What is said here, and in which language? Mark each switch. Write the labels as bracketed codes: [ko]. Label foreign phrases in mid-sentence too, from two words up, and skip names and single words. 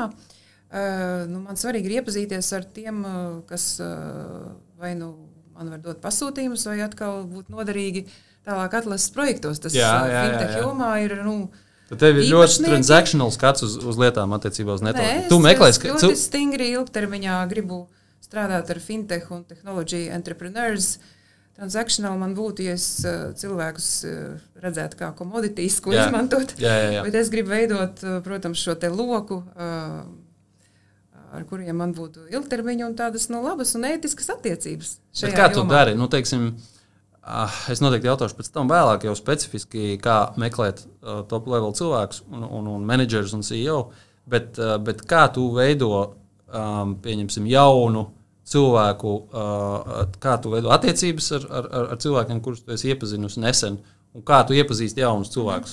[lv] Man svarīgi ir iepazīties ar tiem, kas vai man var dot pasūtījumus, vai atkal būt noderīgi tālāk atlases projektos. Tas fintech jomā ir, Tad tev ir ļoti transactional skats uz lietām attiecībā uz networking. Tu meklēs, ka ļoti stingri ilgtermiņā gribu strādāt ar fintech un [en] technology entrepreneurs. [lv] Transactional man būtu, ja es cilvēkus redzētu kā commodities, ko izmantot. Bet es gribu veidot, protams, šo te loku, ar kuriem man būtu ilgtermiņa un tādas labas un ētiskas attiecības. Bet kā tu dari? Teiksim, es noteikti jautāšu pēc tam vēlāk jau specifiski, kā meklēt [en] top level [lv] cilvēkus un menedžerus un CEO, bet kā tu veido, pieņemsim, jaunu cilvēku, kā tu veido attiecības ar cilvēkiem, kurus tu esi iepazinusi nesen, un kā tu iepazīsti jaunus cilvēkus?